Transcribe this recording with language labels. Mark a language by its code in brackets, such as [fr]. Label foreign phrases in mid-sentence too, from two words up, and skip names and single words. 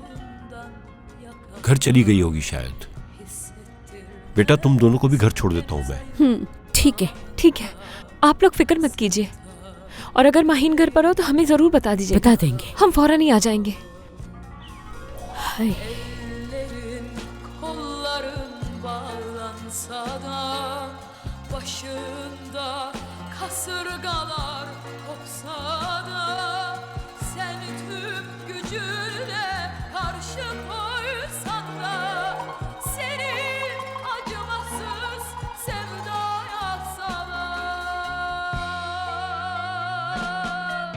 [ur] گھر چلی گئی ہوگی شاید. بیٹا تم دونوں کو بھی گھر چھوڑ دیتا ہوں میں. ٹھیک ہے. ٹھیک ہے، آپ لوگ فکر مت کیجیے، اور اگر ماہین گھر پر ہو تو ہمیں ضرور بتا دیجیے. بتا دیں گے. ہم فوراً ہی آ جائیں گے. ہائے, [tr] başında kasırgalar kopsa da sen tüm gücünle karşı koysan da seni acımasız sevdaya salar.